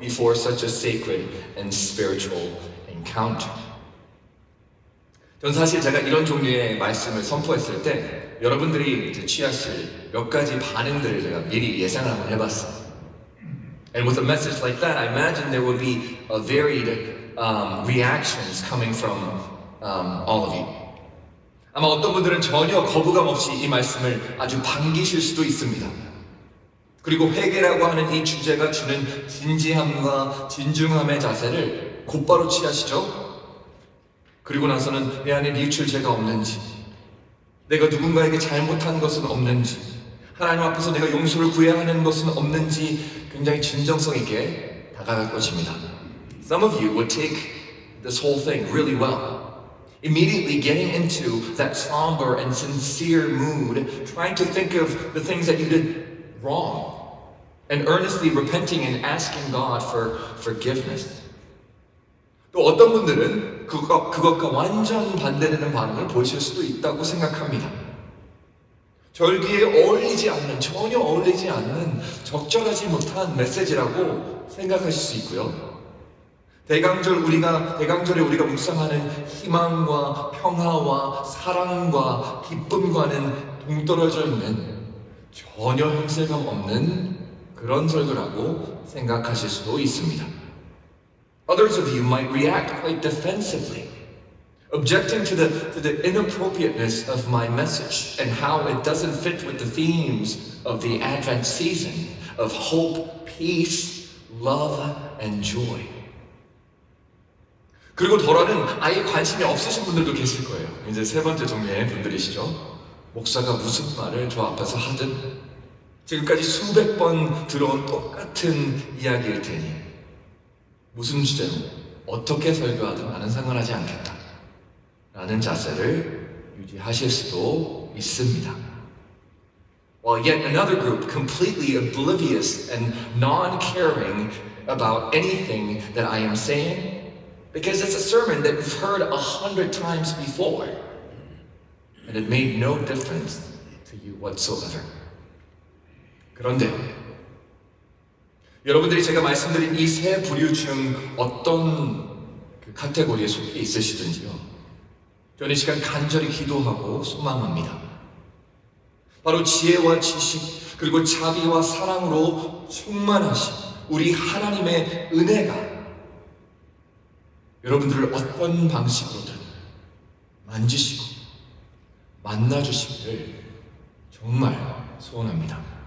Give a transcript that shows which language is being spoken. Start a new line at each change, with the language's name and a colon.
English: before such a sacred and spiritual encounter.
Korean: 전 사실 제가 이런 종류의 말씀을 선포했을 때 여러분들이 이제 취하실 몇 가지 반응들을 제가 미리 예상을 한번 해봤어요.
English: And with a message like that, I imagine there would be a varied reactions coming from all of you.
Korean: 아마 어떤 분들은 전혀 거부감 없이 이 말씀을 아주 반기실 수도 있습니다. 그리고 회개라고 하는 이 주제가 주는 진지함과 진중함의 자세를 곧바로 취하시죠. 그리고 나서는 내 안에 뉘우칠 죄가 없는지, 내가 누군가에게 잘못한 것은 없는지, 하나님 앞에서 내가 용서를 구해야 하는 것은 없는지 굉장히 진정성 있게 다가갈 것입니다.
English: Some of you would take this whole thing really well, immediately getting into that somber and sincere mood, trying to think of the things that you did wrong, and earnestly repenting and asking God for forgiveness.
Korean: 또 어떤 분들은 그것과 완전 반대되는 반응을 보이실 수도 있다고 생각합니다. 절기에 어울리지 않는, 전혀 어울리지 않는 적절하지 못한 메시지라고 생각하실 수 있고요. 대강절에 우리가 묵상하는 희망과 평화와 사랑과 기쁨과는 동떨어져 있는 전혀 형세감 없는 그런 설교라고 생각하실 수도 있습니다.
English: Others of you might react quite defensively, objecting to the inappropriateness of my message and how it doesn't fit with the themes of the Advent season of hope, peace, love, and joy.
Korean: 그리고 덜어는 아예 관심이 없으신 분들도 계실 거예요. 이제 세 번째 종류의 분들이시죠. 목사가 무슨 말을 저 앞에서 하든 지금까지 수백 번 들어온 똑같은 이야기일 테니 무슨 주제로 어떻게 설교하든 나는 상관하지 않겠다 라는 자세를 유지하실 수도 있습니다.
English: While yet another group completely oblivious and non-caring about anything that I am saying because it's a sermon that you've heard 100 times before and it made no difference to you whatsoever.
Korean: 그런데 여러분들이 제가 말씀드린 이 세 부류 중 어떤 카테고리에 속해 있으시든지요. 저는 이 시간 간절히 기도하고 소망합니다. 바로 지혜와 지식 그리고 자비와 사랑으로 충만하신 우리 하나님의 은혜가 여러분들을 어떤 방식으로든 만지시고 만나주시기를 정말 소원합니다.